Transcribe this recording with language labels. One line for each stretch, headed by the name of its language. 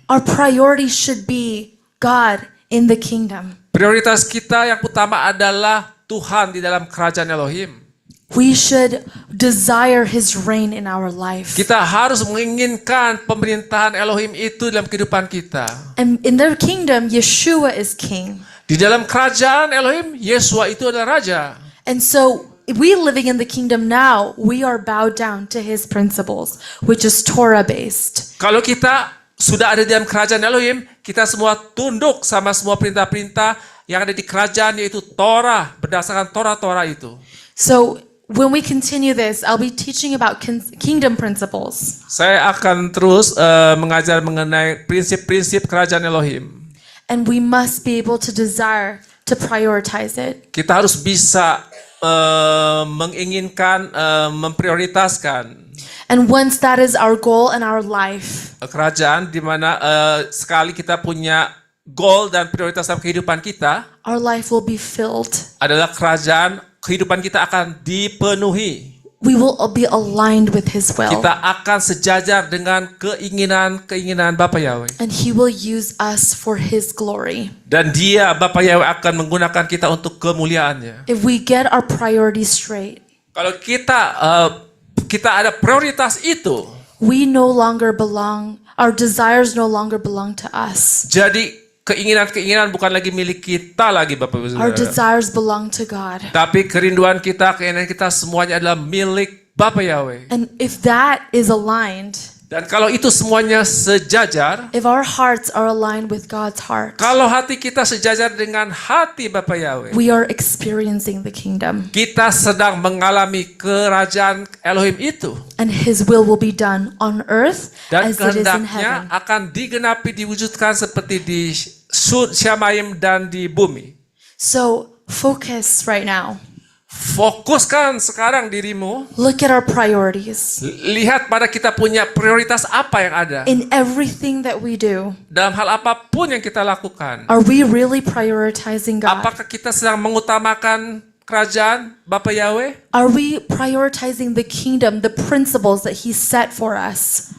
English: Our priorities should be God in the kingdom.
Indonesian: Prioritas kita yang utama adalah Tuhan di dalam kerajaan Elohim.
English: We should desire His reign in our life.
Indonesian: Kita harus menginginkan pemerintahan Elohim itu dalam kehidupan kita.
English: And in their kingdom, Yeshua is king.
Indonesian: Di dalam kerajaan Elohim, Yesua itu adalah raja.
English: And so, if we living in the kingdom now, we are bowed down to His principles, which is Torah-based.
Indonesian: Kalau kita sudah ada di dalam kerajaan Elohim, kita semua tunduk sama semua perintah-perintah yang ada di kerajaan, yaitu Torah, berdasarkan Torah itu.
English: So, when we continue this, I'll be teaching about kingdom principles.
Indonesian: Saya akan terus mengajar mengenai prinsip-prinsip kerajaan Elohim.
English: And we must be able to desire to prioritize it.
Indonesian: Kita harus bisa menginginkan, memprioritaskan
English: And once that is our goal in our life,
Indonesian: kerajaan, di mana sekali kita punya goal dan prioritas dalam kehidupan kita,
English: our life will be filled.
Indonesian: adalah kerajaan, kehidupan kita akan dipenuhi.
English: We will be aligned with His will.
Indonesian: Kita akan sejajar dengan keinginan Bapa Yahweh.
English: And He will use us for His glory.
Indonesian: Dan Dia, Bapa Yahweh, akan menggunakan kita untuk kemuliaannya.
English: If we get our priorities straight,
Indonesian: Kalau kita ada prioritas itu,
English: we no longer belong, our desires no longer belong to us.
Indonesian: jadi keinginan bukan lagi milik kita lagi, Bapak Ibu
English: Our desires belong to God.
Indonesian: Tapi keinginan kita semuanya adalah milik Bapa Yahweh.
English: And if that is aligned,
Indonesian: Dan kalau itu semuanya sejajar,
English: if our hearts are aligned with God's heart,
Indonesian: kalau hati kita sejajar dengan hati Bapa Yahweh,
English: we are experiencing the kingdom.
Indonesian: kita sedang mengalami kerajaan Elohim itu.
English: And His will be done on earth
Indonesian: Dan
English: as it is in
Indonesian: kehendaknya
English: heaven.
Indonesian: akan digenapi, diwujudkan seperti di Syamayim dan di bumi.
English: So focus right now.
Indonesian: Fokuskan sekarang dirimu.
English: Look at our priorities.
Indonesian: Lihat pada kita punya prioritas apa yang ada.
English: In everything that we do,
Indonesian: Dalam hal apapun yang kita lakukan.
English: are we really prioritizing God?
Indonesian: Apakah kita sedang mengutamakan kerajaan Bapa Yahweh?
English: Are we prioritizing the kingdom, the principles that He set for us?